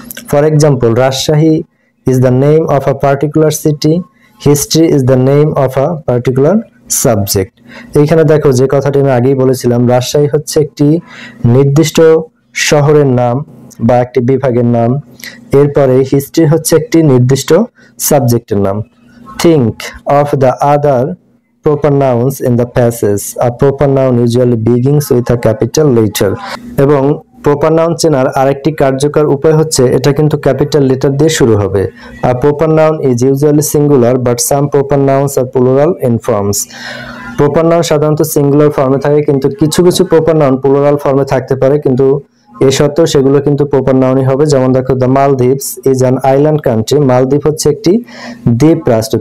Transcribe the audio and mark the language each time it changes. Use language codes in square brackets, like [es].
[en] For example, Rajshahi is the name of a particular city, history is the name of a particular subject. [bn] এইখানে দেখো যে কথাটি আমি আগেই বলেছিলাম, রাজশাহী হচ্ছে একটি নির্দিষ্ট শহরের নাম বা একটি বিভাগের নাম। এরপরে হিস্ট্রি হচ্ছে একটি নির্দিষ্ট সাবজেক্টের নাম। [en] Think of the other proper nouns in the passage. A proper noun usually begins with a capital letter. [bn] এবং প্রপার নাউন চেনার আরেকটি কার্যকর উপায় হচ্ছে এটা কিন্তু ক্যাপিটাল লেটার দিয়ে শুরু হবে। [en] A proper noun is usually singular but some proper nouns are plural in forms. [bn] Proper noun সাধারণত সিঙ্গুলার ফর্মে থাকে, কিন্তু কিছু কিছু প্রপার নাউন প্লুরাল ফর্মে থাকতে পারে, কিন্তু এ সত্ত্বেও সেগুলো কিন্তু প্রপার নাউনই হবে। যেমন দেখো [en] The Maldives is an island country. [bn] মালদ্বীপ হচ্ছে একটি দ্বীপ রাষ্ট্র।